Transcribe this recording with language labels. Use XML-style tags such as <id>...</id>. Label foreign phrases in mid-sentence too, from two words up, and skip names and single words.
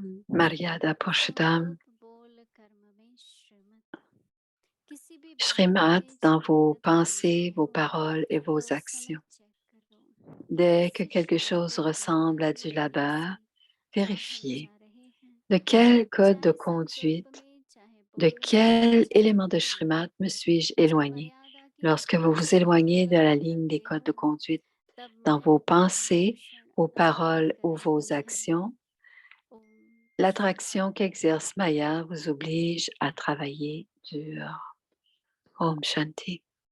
<hi>मर्यादा पुरुषोत्तम. सब बोल कर्म में श्रीमत किसी भी बात</hi> <fr>Srimad</fr> <hi>में</hi> <fr>dans</fr> <hi>चाहे</hi> <fr>vos</fr> <hi>तकलीफ</hi> <fr>pensées, vos</fr> <hi>हो</hi> <fr>paroles et vos</fr> <hi>तो उस समय</hi> <fr>actions.</fr> <hi>चेक करो</hi> <fr>Dès que</fr> <hi>किस</hi> <fr>quelque</fr> <hi>श्लोक</hi> <fr>chose</fr> <hi>के</hi> <fr>ressemble à</fr> <hi>गहराई</hi> <fr>du</fr> <hi>में</hi> <fr>labeur,</fr> <hi>से आप हम</hi> <fr>vérifiez</fr> <hi>जा रहे हैं</hi> <fr>de quel code de</fr> <hi>चाहे संकल्प</hi> <fr>conduite,</fr> <hi>में चाहे</hi> <fr>de</fr> <hi>बोल में</hi> <fr>quel</fr> <hi>चाहे</hi> <fr>élément de</fr> <hi>कर्म</hi> <fr>Srimad</fr> <hi>में</hi> <fr>me suis-je</fr> <hi>जब</hi> <fr>éloigné.</fr> <hi>मर्यादा की</hi> <fr>Lorsque vous vous</fr> <hi>सीमा</hi> <fr>éloignez de</fr> <hi>पर</hi> <fr>la</fr> <hi>हम</hi> <fr>ligne des</fr> <hi>लगते</hi> <fr>codes de</fr> <hi>हैं</hi> <fr>conduite</fr> <hi>तब</hi> <fr>dans</fr> <hi>मैं</hi> <fr>vos</fr> <hi>क्षण</hi> <fr>pensées,</fr> <hi>क्षण</hi> <fr>vos</fr> <hi>अनुभव</hi> <fr>paroles ou</fr> <hi>कर</hi> <fr>vos</fr> <hi>रही हूँ</hi> <fr>actions,</fr> <hi>ओम</hi> <fr>l'attraction</fr> <hi>शांति</hi> <fr>qu'exerce Maya vous oblige à travailler dur.</fr> <hi>ओम शांति.</hi>